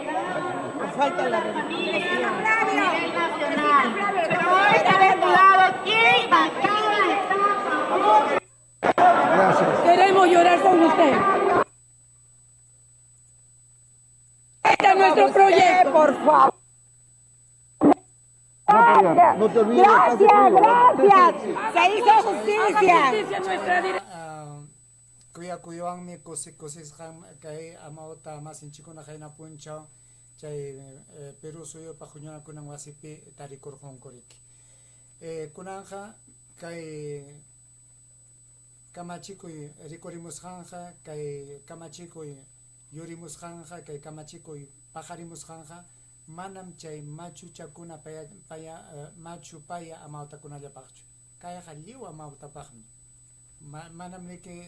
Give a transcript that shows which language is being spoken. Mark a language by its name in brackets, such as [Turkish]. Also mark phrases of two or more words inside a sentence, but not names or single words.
[Spanish] Gracias. Queremos llorar con usted. Este es nuestro proyecto. Por favor. No te olvides. Gracias. Se hizo justicia. [Quechua] Kuyawanmi kusisqan kay amawta masinchikuna hayna punchaw chay Perú suyupa huñunakunan wasipi tarikurqunkuriki kunanja kay kamachikuy rikurimusqanja kay kamachikuy yurimusqanja kay kamachikuy paqarimusqanja manam chay machuchakuna machu paya amawtakunallapaqchu kayqa lliw amawtapaqmi manam niki